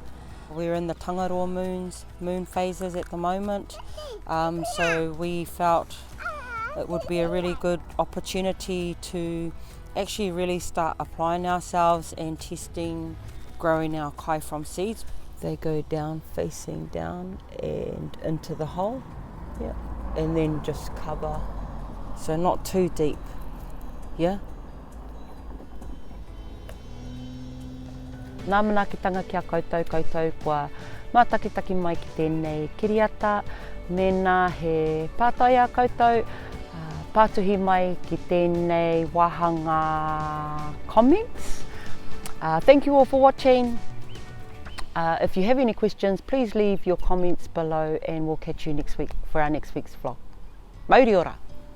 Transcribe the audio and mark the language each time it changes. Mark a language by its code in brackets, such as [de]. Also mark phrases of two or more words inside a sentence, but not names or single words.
[en] We're in the tangaroa moon phases at the moment, so we felt it would be a really good opportunity to actually really start applying ourselves and testing growing our kai from seeds. They go down, facing down and into the hole, yeah, and then just cover, so not too deep, yeah. [mi] Nā manaakitanga kia koutou kua mātakitaki mai ki tēnei kiriata, mena he pātaia koutou, pātuhi mai ki tēnei wahanga comments. [en] Thank you all for watching. If you have any questions, please leave your comments below and we'll catch you next week for our next week's vlog. [mi] Mauri ora!